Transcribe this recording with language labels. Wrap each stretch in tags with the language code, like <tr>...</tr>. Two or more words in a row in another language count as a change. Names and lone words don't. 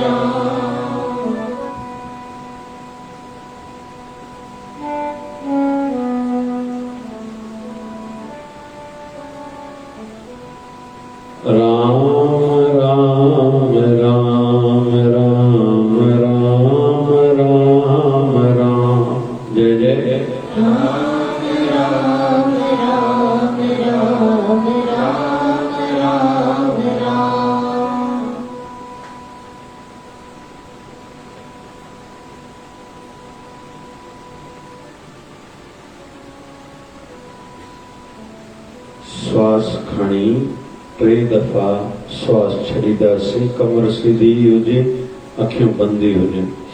<sd>राम राम राम राम राम राम राम जय जय राम राम राम राम राम राम राम श्वास खणी टे दफ़ा श्वास छॾींदासीं कमर सीधी हुजे अखियूं बंदि हुजनि</sd>